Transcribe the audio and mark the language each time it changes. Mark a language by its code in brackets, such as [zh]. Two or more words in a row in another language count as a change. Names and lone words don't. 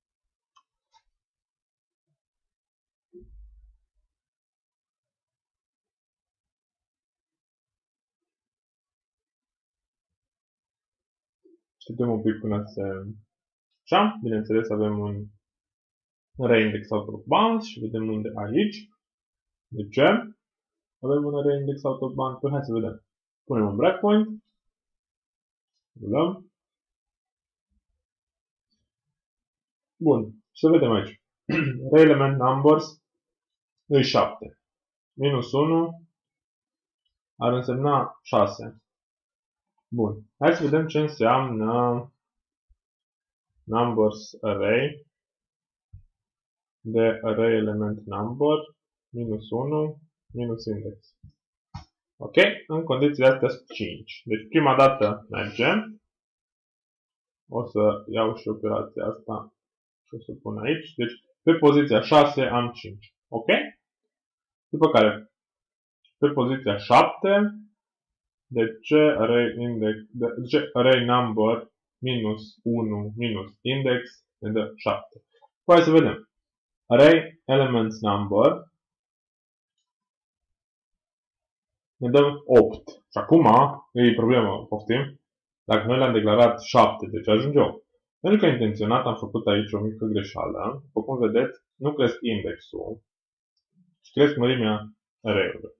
[ro] Așteptăm un pic până se... Așa, bineînțeles avem un [en] reindex out of bounds [ro] și vedem unde aici. De ce? Avem un [en] reindex out of bounds. [ro] Păi hai să vedem. Punem un breakpoint. Rulăm. Bun, să vedem aici. [en] Re-element numbers [ro] e 7. Minus 1 ar însemna 6. Bun, hai să vedem ce înseamnă [en] numbers array [ro] de [en] array element number [ro] minus 1 minus index. Ok? În condițiile astea sunt 5. Deci prima dată mergem. O să iau și operația asta și o să pun aici. Deci pe poziția 6 am 5. Ok? După care pe poziția 7 de ce [en] array number [ro] minus 1 minus index ne dă 7. Hai să vedem. [en] Array elements number [ro] ne dă 8. Și acum e problemă, poftim. Dacă noi le-am declarat 7, deci ajunge 8. Pentru că intenționat am făcut aici o mică greșeală. După cum vedeți, nu cresc indexul, ci cresc mărimea array-ului.